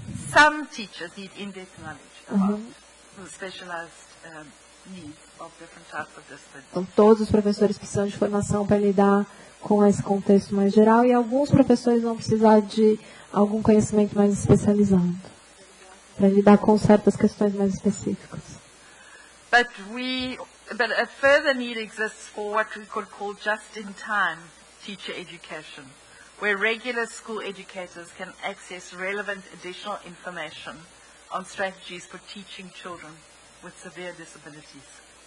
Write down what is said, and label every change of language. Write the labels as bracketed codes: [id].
[en] Some teachers need in-depth knowledge about the specialized needs of different types of disabilities. [pt] Então, todos os professores precisam de formação para lidar com esse contexto mais geral e alguns professores vão precisar de algum conhecimento mais especializado para lidar com certas questões mais específicas. [en] But a further need exists for what we could call just-in-time teacher education, where regular school educators can access relevant additional information on strategies for teaching children with severe disabilities.